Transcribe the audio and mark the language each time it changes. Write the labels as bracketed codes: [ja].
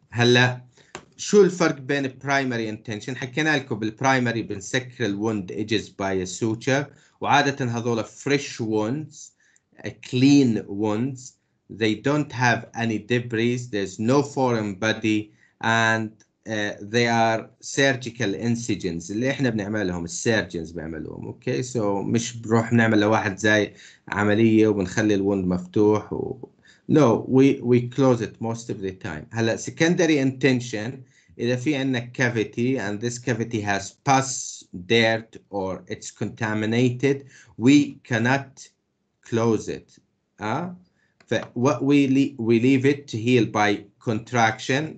[ar] هلا شو الفرق بين primary intention؟ حكينا لكم بالبرايمري بنسكر الwound edges [en] by a suture، [ar] وعادة هذول [en] fresh wounds, clean wounds. They don't have any debris. There's no foreign body, and they are surgical incisions [ar] اللي احنا بنعملهم السيرجنز بيعملوهم. اوكي سو مش بروح بنعمل لواحد زي عملية وبنخلي الوند مفتوح [en] No, we close it most of the time. هلا secondary intention إذا في عندنا cavity and this cavity has pus, dirt, or it's contaminated, we cannot close it. What we leave it to heal by contraction.